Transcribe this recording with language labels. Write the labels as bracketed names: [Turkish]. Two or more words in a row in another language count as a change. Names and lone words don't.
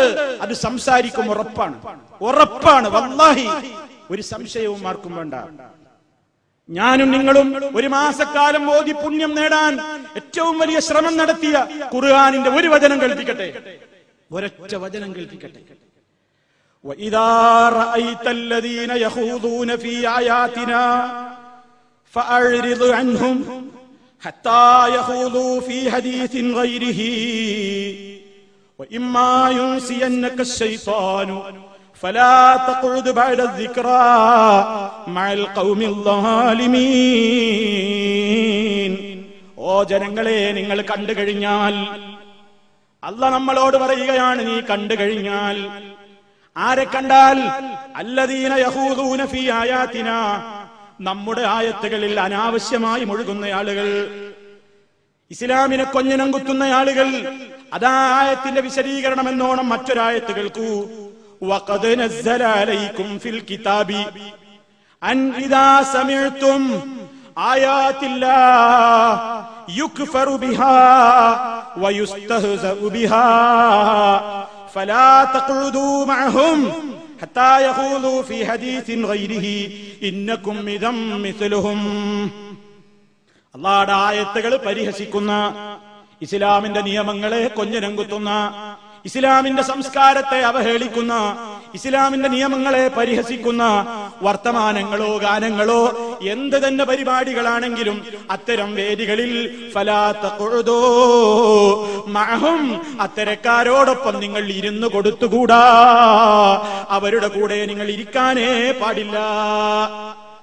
[Malayalam] അത് സംസാരിക്കും, ഉറപ്പാണ്, ഉറപ്പാണ്. വല്ലാഹി ഒരു സംശയവും ആർക്കും വേണ്ട. ഞാനും നിങ്ങളും ഒരു മാസക്കാലം ഓതി പുണ്യം നേടാൻ ഏറ്റവും വലിയ ശ്രമം നടത്തിയ ഖുർആനിന്റെ ഒരു വചനം കേൾപ്പിക്കട്ടെ, ഒരൊറ്റ വചനം കേൾപ്പിക്കട്ടെ. [Arabic] وَإِذَا رَأَيْتَ الَّذِينَ يَخُوضُونَ فِي آيَاتِنَا فَأَعْرِضْ عَنْهُمْ حَتَّى يَخُوضُوا فِي حَدِيثٍ غَيْرِهِ وَإِمَّا يُنْسِيَنَّكَ الشَّيْطَانُ فَلَا تَقْعُدْ بَعْدَ الذِّكْرَى مَعَ الْقَوْمِ الظَّالِمِينَ. [Malayalam] ഓ ജനങ്ങളെ, നിങ്ങൾ കണ്ടു കഴിഞ്ഞാൽ, അല്ലാഹ് നമ്മളോട് പറയുകയാണ്, നീ കണ്ടു കഴിഞ്ഞാൽ, ആരെ കണ്ടാൽ? [Arabic] الذين يخوضون في آياتنا, [Malayalam] നമ്മുടെ ആയത്തുകളിൽ അനാവശ്യമായി മുഴുകുന്ന ആളുകൾ, ഇസ്ലാമിനെ കൊഞ്ഞനം കുത്തുന്ന ആളുകൾ. അതാ ആയത്തിന്റെ വിശദീകരണം എന്നോണം മറ്റൊരായത്ത് കേൾക്കൂ. [Arabic] وقد نزل عليكم في الكتاب أن إذا سمعتم آيات الله يكفر بها ويستهزأ بها فلا تقعدوا معهم حتى يخوضوا في حديث غيره إنكم إذا مثلهم. [Malayalam] അല്ലാഹുവിന്റെ ആയത്തുകൾ പരിഹസിക്കുന്ന, ഇസ്ലാമിന്റെ നിയമങ്ങളെ കൊഞ്ഞനം കുത്തുന്ന, ഇസ്ലാമിന്റെ സംസ്കാരത്തെ അവഹേളിക്കുന്ന, ഇസ്ലാമിന്റെ നിയമങ്ങളെ പരിഹസിക്കുന്ന വർത്തമാനങ്ങളോ ഗാനങ്ങളോ എന്ത് തന്നെ പരിപാടികളാണെങ്കിലും അത്തരം വേദികളിൽ [Arabic] فلا تقعدوا معهم, [Malayalam] അത്തരക്കാരോടൊപ്പം നിങ്ങൾ ഇരുന്നു കൊടുത്തുകൂടാ, അവരുടെ കൂടെ നിങ്ങൾ ഇരിക്കാനേ പാടില്ല.